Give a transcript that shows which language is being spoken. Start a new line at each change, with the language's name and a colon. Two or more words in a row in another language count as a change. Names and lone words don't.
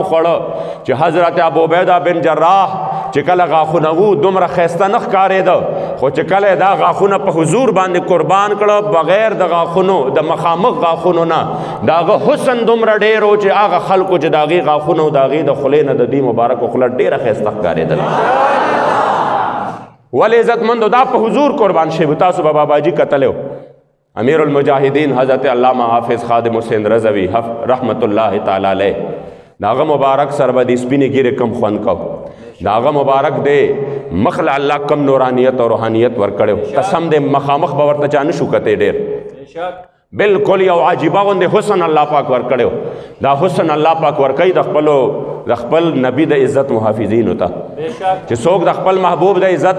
Pashto: خوړه چې حضرت ابو عبیده بن جراح چې کله غاښونه وو دومره ښایسته نه ښکارېده خو چې کله دا غاښونه په حضور باندې قربان کړه بغیر د غاښونو د مخامخ غاښونو نه د هغه حسن دومره ډېر و چې هغه خلکو چې د هغې غاښونه و د هغې د خولې نه د دې مبارکو خوله ډېره ښایسته ښکارېدله ولې عزتمندو دا په حضور قربان شوي تاسو به باباجي کتلی امیر المجاهدین حضرت علامہ حافظ خادم حسین رضوی
Arabic: رحمت اللہ تعالی علیہ
Pashto: داغه مبارک سره به د سپینې ګیرې کم خوند کو داغه مبارک دی مخ له الله کم نورانیت او روحانیت ورکړو قسم دې مخامخ به ورته چا نشو کتی ډېر بالکل یو عجیبه غوندې حسن الله پاک ورکړو دا حسن الله پاک ورکوي د خپل نبی د عزت محافظینو ته چې څوک د خپل محبوب د عزت